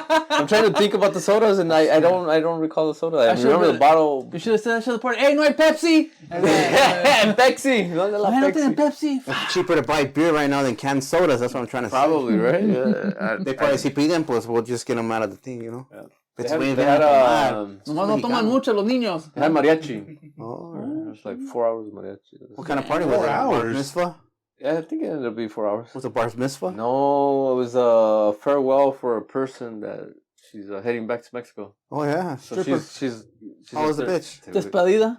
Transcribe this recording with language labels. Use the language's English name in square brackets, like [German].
[English] I'm trying to think about the sodas, and I don't recall the soda. I remember the bottle. You should have said that to the party. [Spanish] Hey, no hay Pepsi. [English] And Pepsi. [Spanish] No tienen Pepsi. [English] It's cheaper to buy beer right now than canned sodas. That's what I'm trying to say. Probably, right? Yeah. They probably [Spanish] si piden, pues [English] we'll just get them out of the thing, you know. Yeah. It's They had [Spanish] Nomás no toman mucho los niños. [English] They had mariachi. Oh, It was like 4 hours of mariachi. what kind of party was it? 4 hours? Bar mitzvah? Yeah, I think it ended up being 4 hours. Was it bar mitzvah? No, it was a farewell for a person that she's heading back to Mexico. Oh yeah. So she's How was the bitch? [Spanish] Despedida?